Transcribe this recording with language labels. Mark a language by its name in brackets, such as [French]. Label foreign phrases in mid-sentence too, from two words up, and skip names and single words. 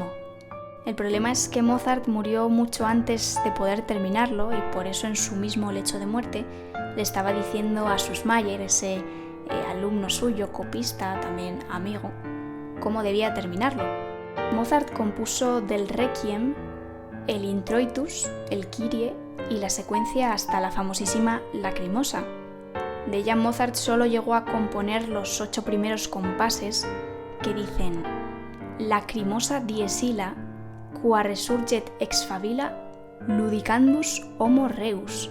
[Spanish] El problema es que Mozart murió mucho antes de poder terminarlo y por eso en su mismo lecho de muerte le estaba diciendo a Süssmayr, ese alumno suyo, copista, también amigo, cómo debía terminarlo. Mozart compuso del Requiem el Introitus, el Kyrie y la secuencia hasta la famosísima Lacrimosa. De ella Mozart solo llegó a componer los 8 primeros compases que dicen [Latin] Lacrimosa dies illa, qua resurget ex favilla, ludicandus homo reus.